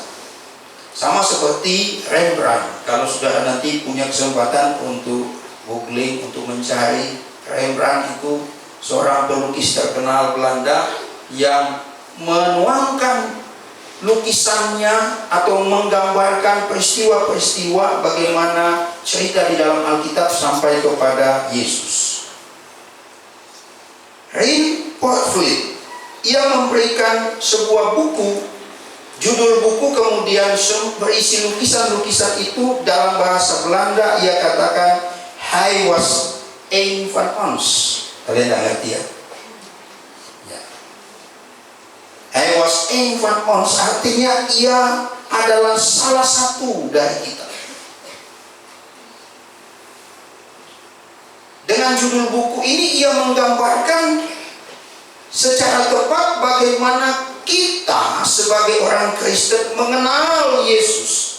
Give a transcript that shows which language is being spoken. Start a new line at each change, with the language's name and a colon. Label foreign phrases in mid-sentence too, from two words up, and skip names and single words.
Indonesian: Sama seperti Rembrandt. Kalau sudah nanti punya kesempatan untuk googling, untuk mencari, Rembrandt itu seorang pelukis terkenal Belanda yang menuangkan lukisannya atau menggambarkan peristiwa-peristiwa bagaimana cerita di dalam Alkitab sampai kepada Yesus. Rien Potvliet, ia memberikan sebuah buku, judul buku kemudian berisi lukisan-lukisan itu dalam bahasa Belanda. Ia katakan,
Dutch: "Hij was een van ons."
Indonesian: Kalian tidak ngerti ya?
Dutch: Hij was een van ons,
Indonesian: artinya ia adalah salah satu dari kita. Dengan judul buku ini ia menggambarkan secara tepat bagaimana kita sebagai orang Kristen mengenal Yesus.